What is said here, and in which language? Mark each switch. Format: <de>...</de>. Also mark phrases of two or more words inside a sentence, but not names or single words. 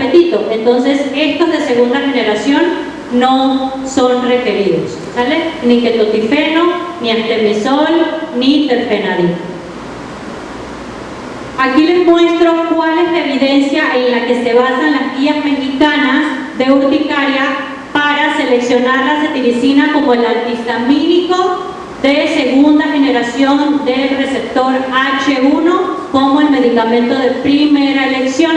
<es>tránsito. Entonces, estos de segunda generación no son requeridos, ¿sale? Ni ketotifeno, ni artemisol, ni terfenadina. Aquí les muestro cuál es la evidencia en la que se basan las guías mexicanas de urticaria para seleccionar la cetiricina como el antihistamínico de segunda generación del receptor H1 como el medicamento de primera elección.</es>